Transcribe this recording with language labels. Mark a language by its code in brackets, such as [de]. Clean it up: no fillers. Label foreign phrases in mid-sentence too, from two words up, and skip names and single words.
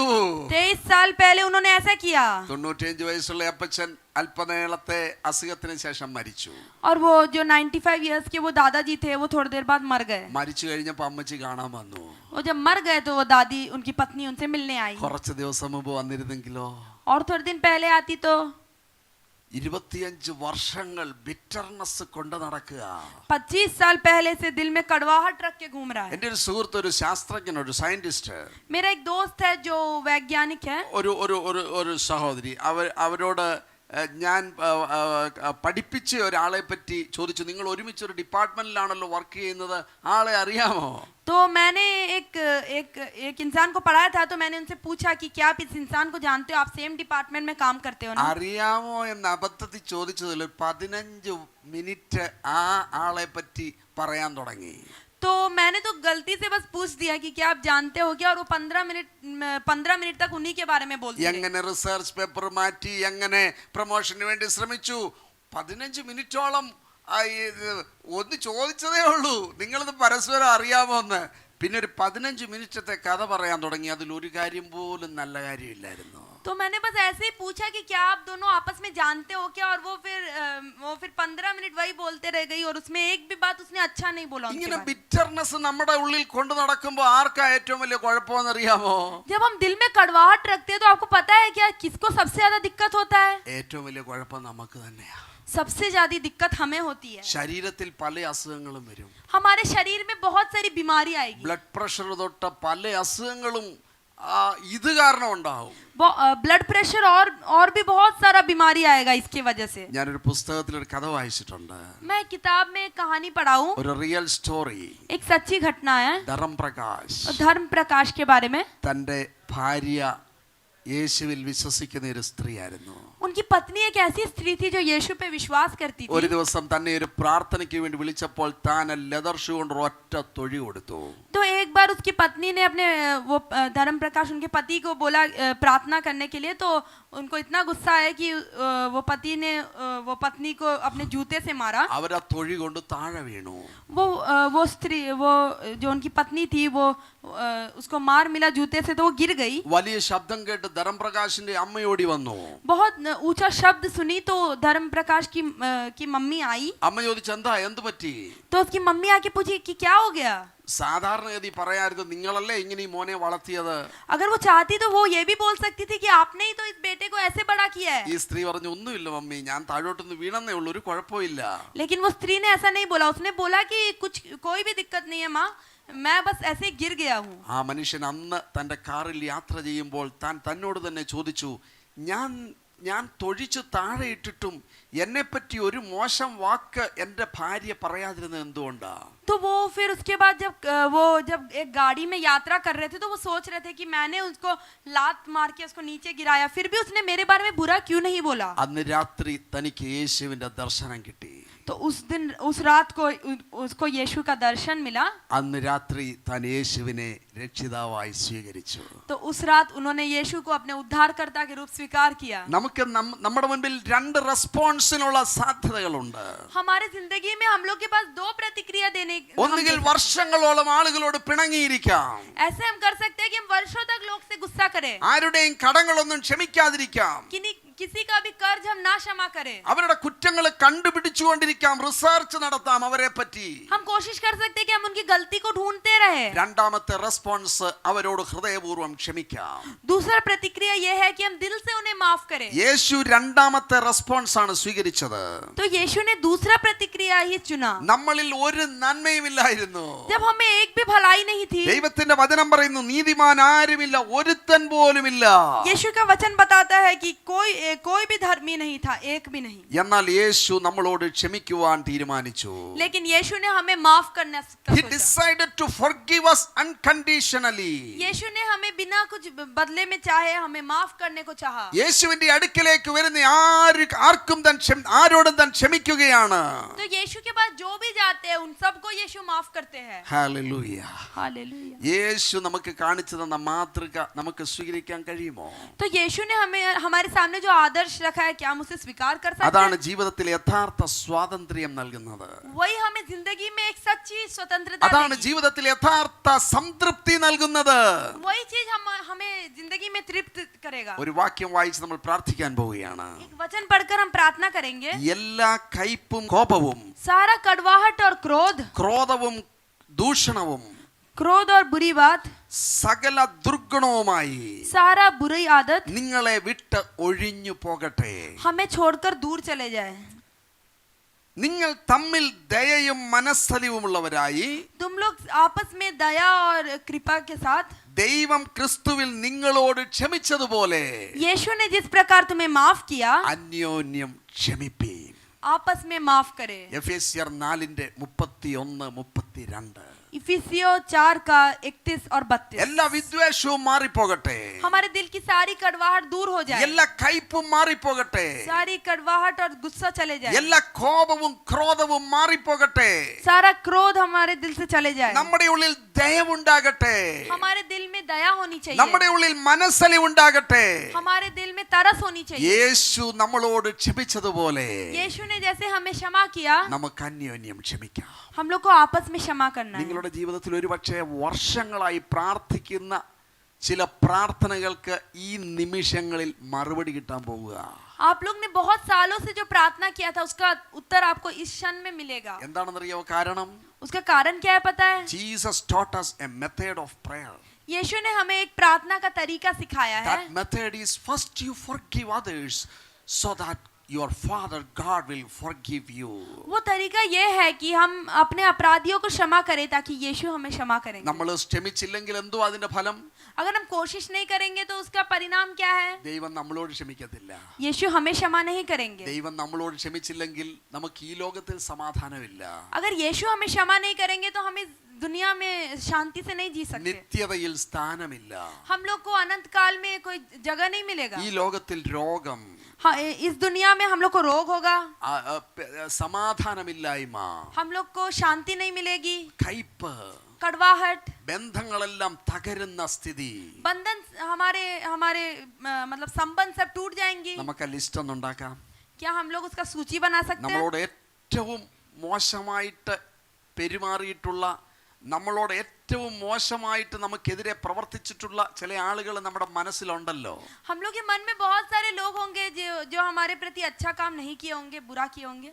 [hi] 23 साल पहले उन्होंने ऐसा किया. [ml] 95 വയസ്സുള്ള അപ്പച്ചൻ അല്പനേരത്തെ അസുഖത്തിന് ശേഷം മരിച്ചു. [hi] और वो जो 95 इयर्स के वो दादाजी थे, वो थोड़ी देर बाद मर गए. [ml] മരിച്ചു കഴിഞ്ഞപ്പോൾ അമ്മച്ചി കാണാൻ വന്നു. [hi] वो जब मर गए तो वो दादी, उनकी पत्नी उनसे मिलने आई. [ml] കുറച്ച് ദിവസം മുമ്പ് വന്നിരുന്നെങ്കിലോ? [hi] और थोड़े दिन पहले आती तो [ml] 25 വർഷങ്ങൾ ബിറ്റർനെസ് കൊണ്ട് നടക്കുക. [hi] 25 साल पहले से दिल में कड़वाहट रख के घूम रहा है. [ml] എൻ്റെ ഒരു സുഹൃത്ത്, ഒരു ശാസ്ത്രജ്ഞൻ, ഒരു സയന്റിസ്റ്റ്, [hi] मेरा एक दोस्त है जो वैज्ञानिक है. [ml] ഒരു സഹോദരി, അവരോട് ഞാൻ പഠിപ്പിച്ച ഒരാളെ പറ്റി ചോദിച്ചു, നിങ്ങൾ ഒരുമിച്ച് ഒരു ഡിപ്പാർട്ട്മെന്റിലാണല്ലോ വർക്ക് ചെയ്യുന്നത്, ആളെ അറിയാമോ? [hi] तो मैंने एक इंसान को पढ़ाया था, तो मैंने उनसे पूछा कि क्या आप इस इंसान को जानते हो, आप [en] same department [hi] में काम करते हो ना? [ml] അറിയാമോ എന്ന് അബദ്ധത്തിൽ ചോദിച്ചതിൽ 15 മിനിറ്റ് ആ ആളെ പറ്റി പറയാൻ തുടങ്ങി. [hi] तो मैंने तो गलती से बस पूछ दिया कि क्या आप जानते हो क्या, और वो 15 मिनट तक उन्हीं के बारे में बोलते रहे. [ml] എങ്ങനെ [en] research paper [ml] മാറ്റി, എങ്ങനെ പ്രൊമോഷന് വേണ്ടി ശ്രമിച്ചു. 15 മിനിറ്റോളം ഒന്ന് ചോദിച്ചതേ ഉള്ളൂ, നിങ്ങളിത് പരസ്പരം അറിയാമോ എന്ന്. പിന്നെ ഒരു 15 മിനിറ്റത്തെ കഥ പറയാൻ തുടങ്ങി. അതിൽ ഒരു കാര്യം പോലും നല്ല കാര്യമില്ലായിരുന്നു. [hi] तो मैंने बस ऐसे ही पूछा कि क्या आप दोनों आपस में जानते हो क्या, और वो फिर 15 मिनट वही बोलते रह गई, और उसमें एक भी बात उसने अच्छा नहीं बोला. [ml] ഇങ്ങനെ ബിറ്റർനെസ് നമ്മുടെ ഉള്ളിൽ കൊണ്ടു നടക്കുമ്പോൾ ആർക്കാ ഏറ്റവും വലിയ കുഴപ്പമെന്ന് അറിയാമോ? [hi] जब हम दिल में कड़वाहट रखते हैं तो आपको पता है क्या किसको सबसे ज्यादा दिक्कत होता है? [ml] ഏറ്റവും വലിയ കുഴപ്പം നമുക്ക് തന്നെയാ. [hi] सबसे ज्यादा दिक्कत हमें होती है. [ml] ശരീരത്തിൽ പല അസുഖങ്ങളും വരും. [hi] हमारे शरीर में बहुत सारी बीमारी आएगी. [en] blood pressure [ml] തൊട്ട് പല അസുഖങ്ങളും ഇത് കാരണം ഉണ്ടാവും. [en] blood pressure [hi] और भी बहुत सारा बीमारी आएगा इसकी वजह से. [ml] ഞാനൊരു പുസ്തകത്തിൽ ഒരു കഥ വായിച്ചിട്ടുണ്ട്. [hi] मैं किताब में एक कहानी पढ़ा हूँ. [ml] ഒരു [en] real story. [hi] एक सच्ची घटना है. [ml] ധർമ്മപ്രകാശ് [hi] धर्म प्रकाश के बारे में. [ml] തൻ്റെ ഭാര്യ യേശുവിൽ വിശ്വസിക്കുന്ന ഒരു സ്ത്രീയായിരുന്നു. [hi] उनकी पत्नी एक ऐसी स्त्री थी जो यीशु पे विश्वास करती [ml] ഒരു [hi] थी. [ml] ദിവസം തന്നെ ഒരു പ്രാർത്ഥനയ്ക്ക് വേണ്ടി വിളിച്ചപ്പോൾ താൻ [en] leather shoe [ml] കൊണ്ട് ഒറ്റ തൊഴി കൊടുത്തു. [hi] तो एक बार उसकी पत्नी ने अपने वो धर्म प्रकाश उनके पति को बोला प्रार्थना करने के लिए, तो उनको इतना गुस्सा आया कि वो पति ने वो पत्नी को अपने जूते से मारा. [ml] അവരാ തൊഴി കൊണ്ട് താഴെ വീണു. [hi] वो स्त्री, वो जो उनकी पत्नी थी, वो उसको मार मिला जूते से, तो वो गिर गई. [ml] വലിയ ശബ്ദം കേട്ട് ധർമ്മപ്രകാശിന്റെ അമ്മയോടി വന്നു. [hi] बहुत ऊंचा शब्द सुनी तो धर्म प्रकाश की मम्मी आई. [ml] അമ്മ ചോദിച്ചു, എന്താ എന്ത് പറ്റി? [hi] तो उसकी मम्मी आके पूछी कि क्या हो गया. [ml] സാധാരണഗതി പറയായിരുന്നു, നിങ്ങളല്ലേ ഇങ്ങനെ ഈ മോനെ വളർത്തിയത്. [hi] अगर वो चाहती तो वो ये भी बोल सकती थी कि आपने ही तो इस बेटे को ऐसे बड़ा किया है. [ml] ഈ സ്ത്രീ പറഞ്ഞു, ഒന്നുമില്ല മമ്മി, ഞാൻ താഴോട്ടൊന്ന് വീണെന്നേ ഉള്ളൂ, ഒരു കുഴപ്പമില്ല. [hi] लेकिन वो स्त्री ने ऐसा नहीं बोला. उसने बोला कि कोई भी दिक्कत नहीं है माँ, मैं बस ऐसे ही गिर गया हूँ. [ml] ആ മനുഷ്യൻ അന്ന് തന്റെ കാറിൽ യാത്ര ചെയ്യുമ്പോൾ താൻ തന്നോട് തന്നെ ചോദിച്ചു, ഞാൻ തൊഴിച്ചു താഴെ ഇട്ടിട്ടും എന്നെപ്പറ്റി ഒരു മോശം വാക്ക് എൻ്റെ ഭാര്യ പറയാതിരുന്നത് എന്തുകൊണ്ടാ? [hi] तो वो फिर उसके बाद जब एक गाड़ी में यात्रा कर रहे थे, तो वो सोच रहे थे कि मैंने उसको लात मार के उसको नीचे गिराया, फिर भी उसने मेरे बारे में बुरा क्यों नहीं बोला. [ml] അന്ന് രാത്രി തനിക്ക് യേശുവിന്റെ ദർശനം കിട്ടി. [hi] तो उस रात को उसको यीशु का दर्शन मिला. [ml] അന്ന് രാത്രി താൻ യേശുവിനെ രക്ഷിതാവായി സ്വീകരിച്ചു. [hi] तो उस रात उन्होंने यीशु को अपने उद्धारकर्ता के रूप स्वीकार किया. [ml] നമുക്ക് നമ്മുടെ മുൻപിൽ രണ്ട് റെസ്പോൺസിനുള്ള സാധ്യതകളുണ്ട്. [hi] हमारे जिंदगी में हम लोग के पास दो प्रतिक्रिया देने. [ml] ഒന്നുകിൽ വർഷങ്ങളോളം ആളുകളോട് പിണങ്ങിയിരിക്കാം. [hi] ऐसे हम कर सकते हैं कि हम वर्षों तक लोग से गुस्सा करें. [ml] ആരുടെയും കടങ്ങളൊന്നും ക്ഷമിക്കാതിരിക്കാം. [hi] किसी का भी कर्ज हम ना क्षमा करें. [ml] അവരുടെ കുറ്റങ്ങൾ കണ്ടുപിടിച്ചുകൊണ്ടിരിക്കാം, റിസർച്ച് നടത്താം അവരെ പറ്റി. [hi] हम कोशिश कर सकते हैं कि हम उनकी गलती को ढूंढते रहे. [ml] രണ്ടാമത്തെ റെസ്പോൺസ് അവരോട് ഹൃദയപൂർവ്വം ക്ഷമിക്കാം. [hi] दूसरा प्रतिक्रिया यह है कि हम दिल से उन्हें माफ करें. [ml] യേശു രണ്ടാമത്തെ റെസ്പോൺസ് ആണ് സ്വീകരിച്ചത്. [hi] तो यीशु ने दूसरा प्रतिक्रिया ही चुना. [ml] നമ്മളിൽ ഒരു നന്മയുമില്ലായിരുന്നു. [hi] जब हमें एक भी भलाई नहीं थी. [ml] ദൈവത്തിന്റെ വചനം പറയുന്നു, നീതിമാൻ ആരുമില്ല, ഒരുത്തൻ പോലുമില്ല. [hi] यीशु का वचन बताता है कि कोई भी धर्मी नहीं था, एक भी नहीं. [ml] എന്നാൽ യേശു നമ്മളോട് ക്ഷമിക്കുവാൻ തീരുമാനിച്ചു. [hi] लेकिन यीशु ने हमें माफ करने का [en] He [hi] सोचा. [en] decided to forgive us unconditionally. [hi] यीशु ने हमें बिना कुछ बदले में चाहे हमें माफ करने को चाहा. [ml] യേശുവിന്റെ അടുക്കിലേക്ക് വരുന്ന ആരോടും താൻ ക്ഷമിക്കുകയാണ്. [hi] तो यीशु के पास जो भी जाते हैं उन सबको यीशु माफ करते हैं. [ml] ഹല്ലേലൂയ. [hi] हालेलुया. [ml] യേശു നമുക്ക് കാണിച്ചു തന്ന മാതൃക നമുക്ക് സ്വീകരിക്കാൻ കഴിയുമോ? [hi] तो यीशु ने हमारे सामने जो आदर्श रखा है, क्या हम उसे स्वीकार कर सकते [ml] അതാണ് [hi] हैं? [ml] ജീവിതത്തിൽ യഥാർത്ഥ സ്വാതന്ത്ര്യം നൽകുന്നത്. [hi] वही हमें जिंदगी में एक सच्ची स्वतंत्रता [ml] അതാണ് [hi] देगी. [ml] ജീവിതത്തിൽ യഥാർത്ഥ സംതൃപ്തി നൽകുന്നത്. [hi] वही चीज हमें जिंदगी में तृप्त करेगा. [ml] ഒരു വാക്യം വായിച്ച് നമ്മൾ പ്രാർത്ഥിക്കാൻ പോവുകയാണ്. [hi] एक वचन पढ़कर हम प्रार्थना करेंगे. [ml] എല്ലാ കയ്പും കോപവും [hi] सारा कड़वाहट और [ml] ക്രോധവും ദൂഷണവും [hi] क्रोध और बुरी बात, [ml] സകല ദുർഗുണവുമായി [hi] सारा बुरी आदत [ml] നിങ്ങളെ വിട്ട് ഒഴിഞ്ഞു പോകട്ടെ. [hi] हमें छोड़कर दूर चले जाए. [ml] നിങ്ങൾ തമ്മിൽ ദയയും മനസ്സലിവുമുള്ളവരായി [hi] तुम लोग आपस में दया और कृपा के साथ [ml] ദൈവം ക്രിസ്തുവിൽ നിങ്ങളോട് ക്ഷമിച്ചതുപോലെ [hi] यीशु ने जिस प्रकार तुम्हें माफ किया, [ml] അന്യോന്യം ക്ഷമിപ്പീൻ. [hi] आपस में माफ करे. [ml] എഫേസ്യർ 4:31-32. [hi] इफिसियों 4 का 31 और 32. [ml] എല്ലാ വിദ്വേഷവും മാറിപ്പോകട്ടെ. [hi] हमारे दिल की सारी कड़वाहट दूर हो जाए. [ml] എല്ലാ കയ്പും മാറിപ്പോകട്ടെ. [hi] सारी कड़वाहट और गुस्सा चले जाए. [ml] എല്ലാ കോപവും ക്രോധവും മാറിപ്പോകട്ടെ. [hi] सारा क्रोध हमारे दिल से चले जाए. [ml] നമ്മുടെ ഉള്ളിൽ ദയവുണ്ടാകട്ടെ. [hi] हमारे दिल में दया होनी चाहिए. [ml] നമ്മുടെ ഉള്ളിൽ മനസ്സലിവുണ്ടാകട്ടെ. [hi] हमारे दिल में तरस होनी चाहिए. [ml] യേശു നമ്മളോട് ക്ഷമിച്ചതുപോലെ [hi] यीशु ने जैसे हमें क्षमा किया, [ml] നമുക്ക് അന്യോന്യം ക്ഷമിക്കാം. [hi] हम लोग को आपस में क्षमा करना है. [ml] നിങ്ങളുടെ ജീവിതത്തിൽ ഒരുപക്ഷെ വർഷങ്ങളായി പ്രാർത്ഥിക്കുന്ന ചില പ്രാർത്ഥനകൾക്ക് ഈ നിമിഷങ്ങളിൽ മറുപടി കിട്ടാൻ പോവുക. [hi] आप लोग ने बहुत सालों से जो प्रार्थना किया था, उसका उत्तर आपको इस क्षण में मिलेगा. [ml] എന്താണെന്നറിയോ കാരണം? [hi] उसका कारण क्या है पता है? [en] ജീസസ് taught us a method of prayer. [hi] यीशु ने हमें एक प्रार्थना का तरीका सिखाया है. [en] That method is first you forgive others so that your father God will forgive you. [hi] वो तरीका ये है कि हम अपने अपराधियों को क्षमा करें ताकि यीशु हमें क्षमा करेंगे. [ml] നമ്മൾ ക്ഷമിച്ചില്ലെങ്കിൽ എന്തോ അതിന്റെ ഫലം? [hi] अगर हम कोशिश नहीं करेंगे तो उसका परिणाम क्या है? [ml] ദൈവം നമ്മളോട് ക്ഷമിക്കത്തില്ല. [hi] यीशु हमें क्षमा नहीं करेंगे. [ml] ദൈവം നമ്മളോട് ക്ഷമിച്ചില്ലെങ്കിൽ നമുക്ക് ഈ ലോകത്തിൽ സമാധാനമില്ല. [hi] अगर यीशु हमें क्षमा नहीं करेंगे तो हमें दुनिया में शांति से नहीं जी सकते। [ml] നിത്യതയിൽ സ്ഥാനമില്ല. [hi] हम लोग को अनंत काल में कोई जगह नहीं मिलेगा। [ml] ഈ ലോകത്തിൽ രോഗം, [hi] हाँ, इस दुनिया में हम लोग को रोग होगा, [ml] സമാധാനമില്ലായ്മ, [hi] हम लोग को शांति नहीं मिलेगी, [ml] കയ്പ്, [hi] कड़वाहट, [ml] ബന്ധങ്ങളെല്ലാം തകരുന്ന സ്ഥിതി. [hi] बंधन हमारे हमारे मतलब संबंध सब टूट जाएंगी। [ml] നമുക്ക് ആ ലിസ്റ്റ് ഒന്ന് ഉണ്ടാക്കാം. [hi] क्या हम लोग उसका सूची बना सकते हैं? [ml] നമ്മളോട് ഏറ്റവും മോശമായിട്ട് പെരുമാറിയിട്ടുള്ള, നമ്മളോട് ഏറ്റവും മോശമായിട്ട് നമുക്കെതിരെ പ്രവർത്തിച്ചിട്ടുള്ള ചില ആളുകൾ നമ്മുടെ മനസ്സിലുണ്ടല്ലോ. [hi] हम लोग के मन में बहुत सारे लोग होंगे जो हमारे प्रति अच्छा काम नहीं किए होंगे, बुरा किए होंगे।